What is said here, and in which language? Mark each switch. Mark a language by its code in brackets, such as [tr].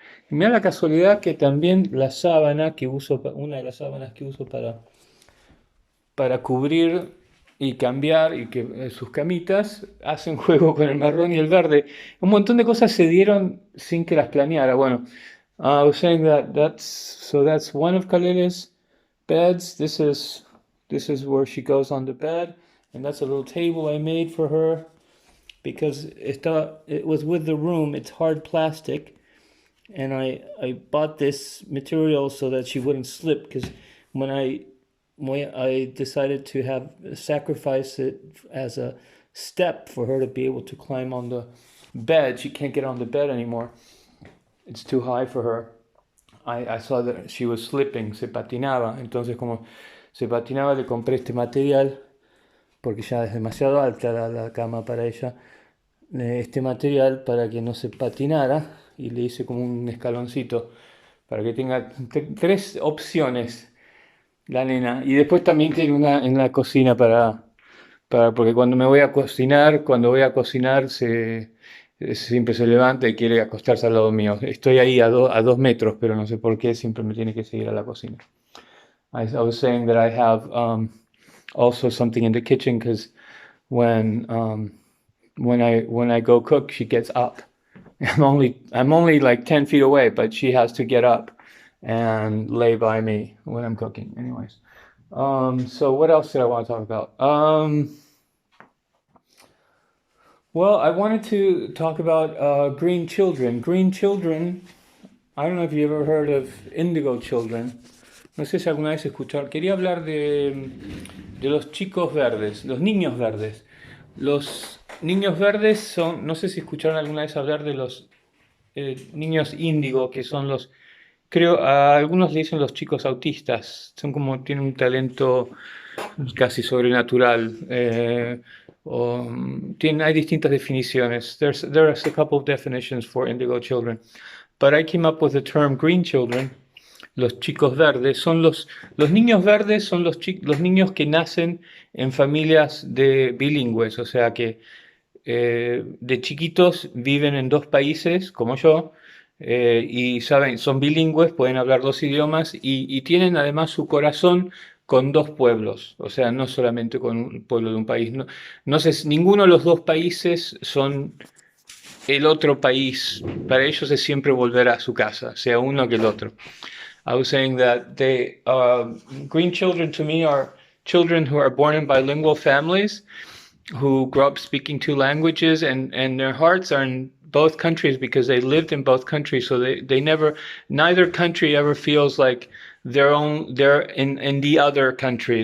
[es] Y mira la casualidad que también la sábana que uso, una de las sábanas que uso para cubrir y cambiar y que sus camitas hacen juego con el marrón y el verde. Un montón de cosas se dieron sin que las planeara. [en] Bueno, I was saying that's one of Kalele's beds. This is where she goes on the bed, and that's a little table I made for her because it was with the room. It's hard plastic, and I bought this material so that she wouldn't slip because when I I decided to have sacrifice it as a step for her to be able to climb on the bed. She can't get on the bed anymore. It's too high for her. I saw that she was slipping, [es] se patinaba. Entonces, como se patinaba, le compré este material, porque ya es demasiado alta la cama para ella. Este material para que no se patinara y le hice como un escaloncito para que tenga tres opciones la nena. Y después también tiene una en la cocina porque cuando voy a cocinar siempre se levanta y quiere acostarse al lado mío. Estoy ahí a 2 metros, pero no sé por qué siempre me tiene que seguir a la cocina. [en] I was saying that I have also something in the kitchen because when when I go cook, she gets up. I'm only like 10 feet away, but she has to get up and lay by me when I'm cooking. Anyways, so what else did I want to talk about? Well, I wanted to talk about green children. Green children. I don't know if you ever heard of indigo children. [es] No sé si alguna vez escucharon. Quería hablar de los chicos verdes, los niños verdes. Los niños verdes son, no sé si escucharon alguna vez hablar de los niños índigo, que son creo, a algunos le dicen los chicos autistas. Son como, tienen un talento casi sobrenatural. Hay distintas definiciones. [en] There's a couple of definitions for indigo children. But I came up with the term green children. [es] Los chicos verdes los niños verdes son los niños que nacen en familias bilingües, o sea que de chiquitos viven en dos países, como yo, y son bilingües, pueden hablar dos idiomas y tienen además su corazón con dos pueblos, o sea, no solamente con un pueblo de un país. No sé, ninguno de los dos países son el otro país. Para ellos es siempre volver a su casa, sea uno que el otro. [en] I was saying that green children to me are children who are born in bilingual families, who grow up speaking two languages, and their hearts are in both countries because they lived in both countries. So neither country ever feels like they're in the other country.